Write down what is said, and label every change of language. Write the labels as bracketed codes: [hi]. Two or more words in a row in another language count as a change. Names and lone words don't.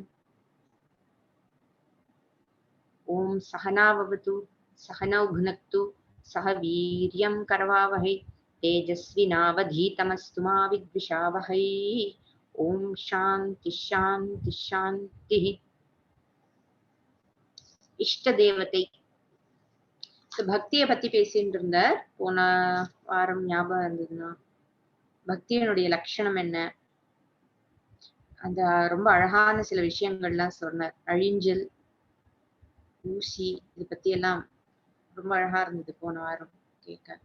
[sa] ओम सहनाववतु सहनौ भुनक्तु सह वीर्यं करवावहै तेजस्विनावधीतमस्तु मा विद्विषावहै। ओम शांति शांति शांति। इष्ट देवते [ta] பக்தியை பத்தி பேசிட்டு இருந்தார். போன வாரம் ஞாபகம் இருந்ததுன்னா பக்தியினுடைய லட்சணம் என்ன, அந்த ரொம்ப அழகான சில விஷயங்கள்லாம் சொன்னார். அழிஞ்சல், ஊசி, இது பத்தி எல்லாம் ரொம்ப அழகா இருந்தது போன வாரம் கேட்க.